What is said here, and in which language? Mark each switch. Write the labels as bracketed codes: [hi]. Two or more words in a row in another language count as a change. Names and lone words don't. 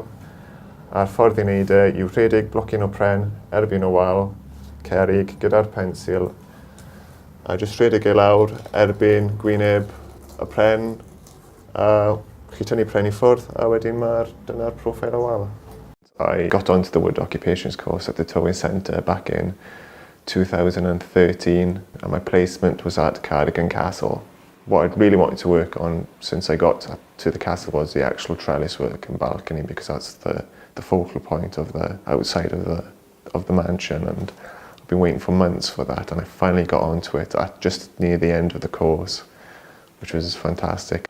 [cy] A'r ffordd i wneud yw rhedeg blocyn o pren erbyn y wal, cerrig gyda'r pensil, a jyst rhedeg ei lawr erbyn gwyneb y pren, a chi tynnu pren i ffwrdd, a wedyn dyna'r profil o wal. [en] I got onto the wood occupations course at the Tywi Centre back in 2013 and my placement was at Cardigan Castle. What I'd really wanted to work on since I got to the castle was the actual trellis work and balcony, because that's the focal point of the outside of the mansion, and I've been waiting for months for that, and I finally got onto it at just near the end of the course, which was fantastic.